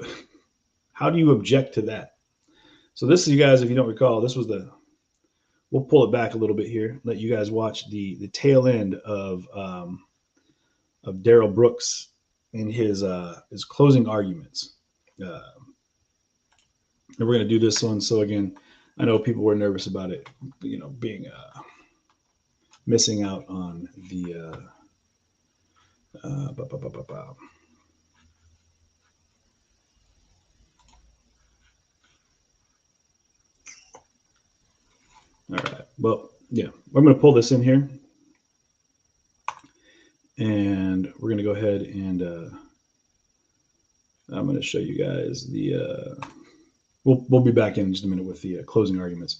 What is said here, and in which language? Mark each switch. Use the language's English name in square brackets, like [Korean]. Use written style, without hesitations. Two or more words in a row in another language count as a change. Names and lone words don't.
[English] How do you object to that? So this is, you guys, if you don't recall, this was we'll pull it back a little bit here, let you guys watch the tail end of Darrell Brooks in his closing arguments. Uh, and we're going to do this one. So again, I know people were nervous about it, being missing out on the uh, ba, ba, ba, ba, ba. All right. Well, yeah, I'm going to pull this in here, and we're going to go ahead and I'm going to show you guys we'll be back in just a minute with the closing arguments.